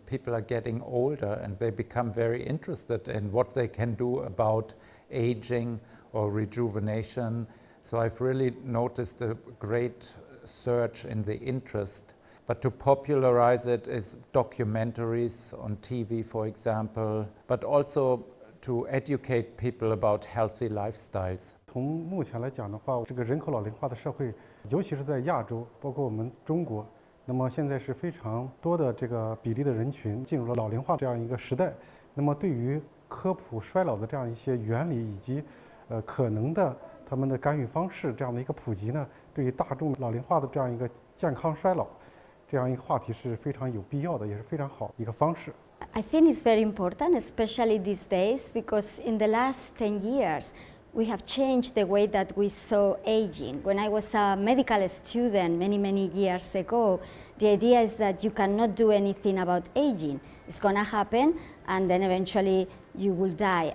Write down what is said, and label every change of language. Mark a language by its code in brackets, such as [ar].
[en] People are getting older and they become very interested in what they can do about aging or rejuvenation. So I've really noticed a great surge in the interest. But to popularize it is documentaries on TV, for example, but also to educate people about healthy lifestyles. [zh] 从目前来讲的话，这个人口老龄化的社会，尤其是在亚洲，包括我们中国，那么现在是非常多的这个比例的人群进入了老龄化这样一个时代。那么对于科普衰老的这样一些原理以及可能的他们的干预方式这样的一个普及呢，对于大众老龄化的这样一个健康衰老这样一个话题是非常有必要的，也是非常好一个方式。 [en] I think it's very important, especially these days, because in the last 10 years, we have changed the way that we saw aging. When I was a medical student many years ago, the idea is that you cannot do anything about aging. It's going to happen and then eventually you will die.